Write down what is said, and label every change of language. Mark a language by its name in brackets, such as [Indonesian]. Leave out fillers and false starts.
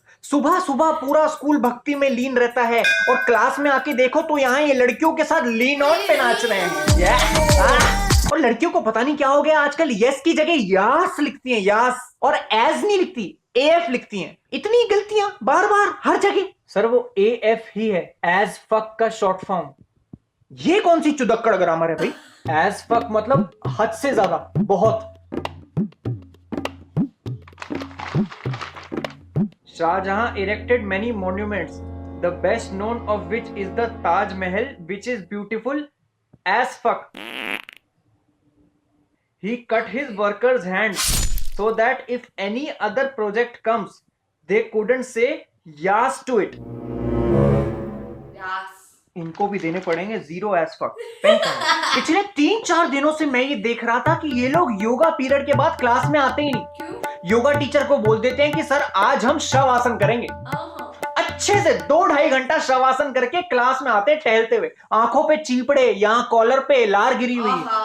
[Hindi] सुबह सुबह पूरा स्कूल भक्ति में लीन रहता है और क्लास में आके देखो तो यहाँ ये लड़कियों के साथ लीन ऑन पे नाच रहे हैं। और लड़कियों को पता नहीं क्या हो गया, आजकल यस की जगह यास लिखती हैं, यास, और एज नहीं लिखती, एफ लिखती हैं। इतनी गलतियां बार बार हर जगह। सर वो एफ ही है, एज फक का शॉर्ट फॉर्म। ये कौन सी चुदक्कड़ ग्रामर है भाई? एज फक मतलब हद से ज्यादा, बहुत। [English] Shah Jahan erected many monuments, the best known of which is the Taj Mahal, which is beautiful as fuck. He cut his workers' hands so that if any other project comes, they couldn't say yes to it. Yes. [Hindi] इनको भी देने पड़ेंगे 0 as fuck। पिछले 3-4 दिनों से मैं ये देख रहा था कि ये लोग योगा पीरियड के बाद क्लास में आते ही नहीं। क्यों? योगा टीचर को बोल देते हैं कि सर आज हम शवासन करेंगे। अच्छे से 2-2.5 घंटा शवासन करके क्लास में आते टहलते हुए, आंखों पे चीपड़े, यहाँ कॉलर पे लार गिरी हुई है।